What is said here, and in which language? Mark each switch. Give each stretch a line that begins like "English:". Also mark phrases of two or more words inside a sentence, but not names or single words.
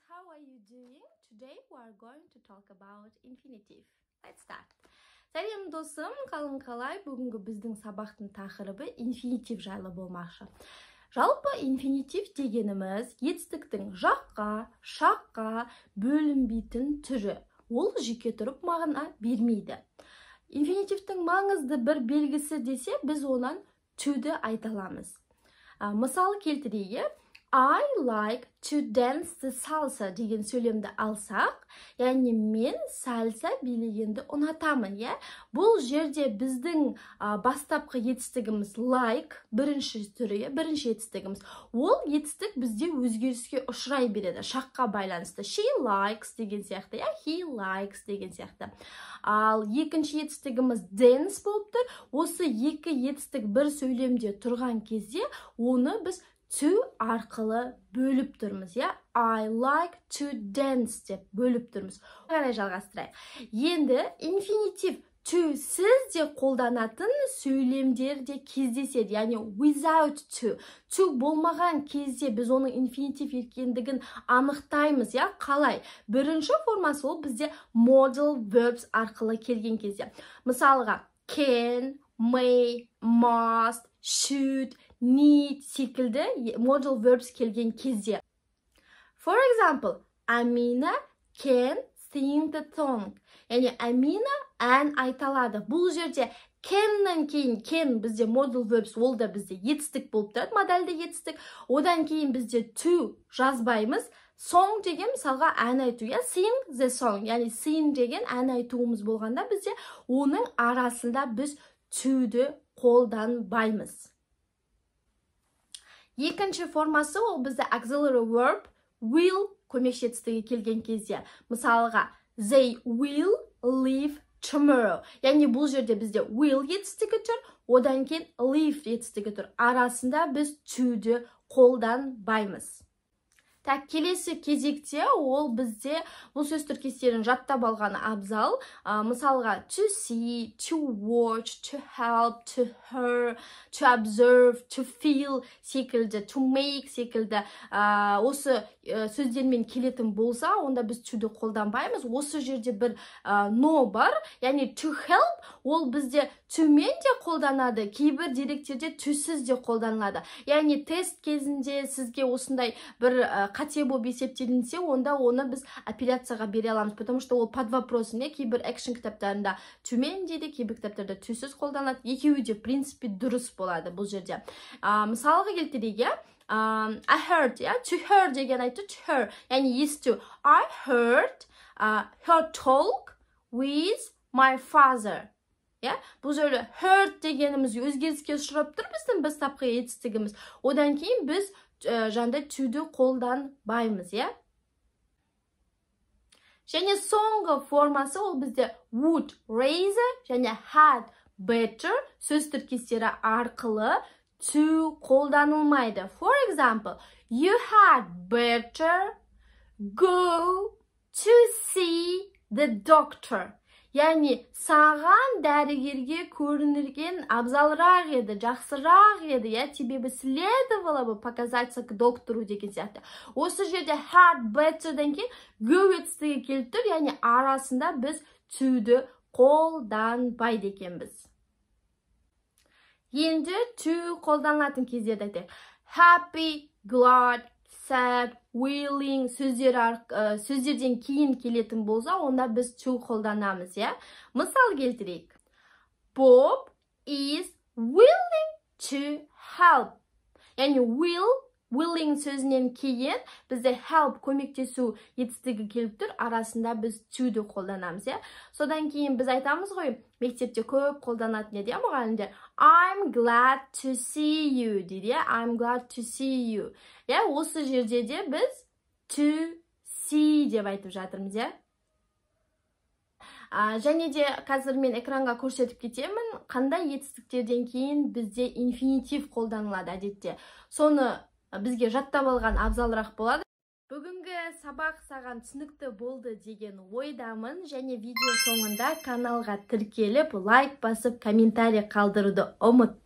English: are you doing? Today we are going to talk about infinitive. Let's start.
Kazakh: Сәлем досым, қалың қалай? Бүгінгі біздің сабақтың тақырыбы инфинитив жайлы болмақшы. Жалпы инфинитив дегеніміз етістіктің жаққа, шаққа бөлінбейтін түрі. Ол жеке тұрып мағына бермейді. Инфинитивтің маңызды бір белгісі десе, біз онан to'ді айта аламыз. Мысал келтірейік.
English: I like to dance the salsa
Kazakh: деген сөйлемді алсақ, яғни мен сальса билегенді ұнатамын, иә? Бұл жерде біздің бастапқы етістігіміз like, бірінші түрі, бірінші етістігіміз. Ол етістік бізде өзгеріске ұшырай береді, шаққа байланысты.
English: She likes
Kazakh: деген сияқты, иә?
English: He likes
Kazakh: деген сияқты. Ал екінші етістігіміз dance болып тұр. Осы екі етістік бір сөйлемде тұрған кезде, оны біз to арқылы бөліп тұрмыз, я?
English: I like to dance
Kazakh: деп бөліп тұрмыз. Қарай жалғастырайық. Енді инфинитив to сіз де қолданатын сөйлемдерде кездеседі, яғни
English: without to.
Kazakh: To болмаған кезде біз оның инфинитив екендігін анықтаймыз, я? Қалай? Бірінші формасы ол бізде
English: modal verbs
Kazakh: арқылы келген кезде. Мысалға,
English: can, may, must, should, need
Kazakh: секілді
English: modal verbs
Kazakh: келген кезде.
English: For example, Amina can sing the song.
Kazakh: Яғни Амина ән айталады. Бұл жерде canнан кейін can бізде
English: modal verbs,
Kazakh: ол да бізде етістік болып тұрады, модальды етістік. Одан кейін бізде to жазбаймыз. Song деген мысалға ән айту, я?
English: Sing the song,
Kazakh: яғни sing деген ән айтуымыз болғанда бізде оның арасында біз to'ді қолданбаймыз. Екінші формасы ол бізде
English: auxiliary verb will
Kazakh: көмекші етістігі келген кезде. Мысалға,
English: they will leave tomorrow.
Kazakh: Яғни бұл жерде бізде will етістігі тұр, одан кейін leave етістігі тұр. Арасында біз to'ді қолданбаймыз. Так, келесі кезекте ол бізде бұл сөз тіркестерін жаттап алғаны абзал. Мысалға,
English: to see, to watch, to help, to hear, to observe, to feel
Kazakh: секілді,
English: to make
Kazakh: секілді осы сөздермен келетін болса, онда біз to'ді қолданбаймыз. Осы жерде бір no бар, яғни
English: to help,
Kazakh: ол бізде to'мен де қолданады, кейбір деректерде to'сіз де қолданылады. Яғни тест кезінде сізге осындай бір қате болып есептелінсе, онда оны біз апелляцияға бере аламыз,
Russian: потому что
Kazakh: ол
Russian: под вопросын,
Kazakh: кейбір экшн кітаптарында to'мен дейді, кейбір кітаптарда to'сіз қолданады. Екеуі де,
Russian: в принципе,
Kazakh: дұрыс болады бұл жерде. Мысалға келтірейік,
English: I heard, to her
Kazakh: деген айту,
English: to her,
Kazakh: яғни есту.
English: I heard her talk with my father.
Kazakh: Бұл жерде heard дегеніміз өзгеріске ұшырап тұр біздің бастапқы етістігіміз. Одан кейін біз жанда to'ді қолданбаймыз, я? Және соңғы формасы ол бізде
English: would, rather
Kazakh: және
English: had, better
Kazakh: сөз тіркестері арқылы to қолданылмайды.
English: For example, you had better go to see the doctor.
Kazakh: Яғни, саған дәрігерге көрінерген абзалырақ еді, жақсырақ еді, я?
Russian: Тебе бы следовало бы показаться к доктору
Kazakh: деген сияқты. Осы жерде
English: had better'дан
Kazakh: кейін go етістігі келіп тұр, яғни арасында біз to'ді қолданбайды екенбіз. Енді to қолданылатын кездерді айтайық.
English: Happy, glad, sad, willing
Kazakh: сөздерден кейін келетін болса, онда біз to қолданамыз, я? Мысал келтірейік.
English: Bob is willing to help.
Kazakh: Яғни willing сөзінен кейін бізде help көмектесу етістігі келіп тұр, арасында біз to'ді қолданамыз, я? Содан кейін біз айтамыз ғой, мектепте көп қолданатын еді, мұғалімдер.
English: I'm glad to see you
Kazakh: дейді,
English: I'm glad to see you.
Kazakh: Осы жерде де біз
English: to see
Kazakh: деп айтып жатырмыз, я? Және де қазір мен экранға көрсетіп кетемін, қандай етістіктерден кейін бізде инфинитив қолданылады әдетте. Соны бізге жаттап алған абзалырақ болады. Бүгінгі сабақ саған түсінікті болды деген ойдамын, және видео соңында каналға тіркеліп, лайк басып, комментарий қалдыруды ұмытпа.